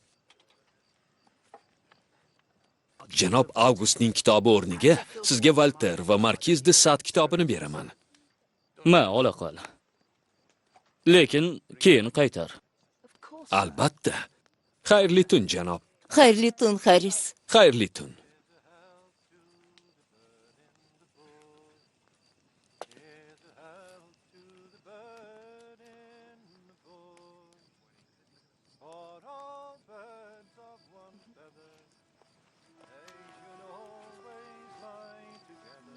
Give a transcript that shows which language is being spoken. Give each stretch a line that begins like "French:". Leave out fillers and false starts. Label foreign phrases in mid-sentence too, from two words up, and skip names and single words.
Uzbek: Janob Avgustning kitobi o'rniga sizga Volter va Markiz de Sade kitobini beraman. Ma, ola qol. Lekin keyin qaytar. Albatta. Xayrli tun, janob. Xayrli tun, Haris. Xayrli tun.
English: For all birds of one feather, they should always lie together.